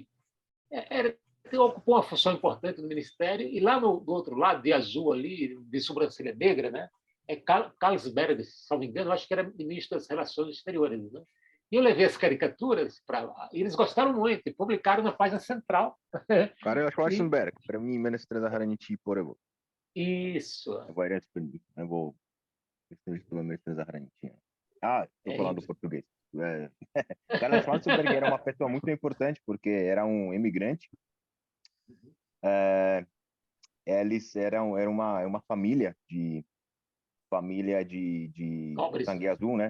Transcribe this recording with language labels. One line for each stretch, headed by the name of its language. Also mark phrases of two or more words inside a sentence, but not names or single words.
Portuguese: ocupou uma função importante no Ministério, e lá do outro lado, de azul ali, de sobrancelha negra, né, Carlsberg, se não me engano, eu acho que era ministro das Relações Exteriores. Né? E eu levei as caricaturas para lá, e eles gostaram muito, e publicaram na página central.
Czech: Karel Schwarzenberg, první ministr zahraničí po revoluci.
Portuguese: Isso.
Czech: Nebo ministro zahraničí.
Portuguese: Estou falando português. Karel Schwarzenberg era uma pessoa muito importante porque era um imigrante. Eles eram uma família de sangue azul, né?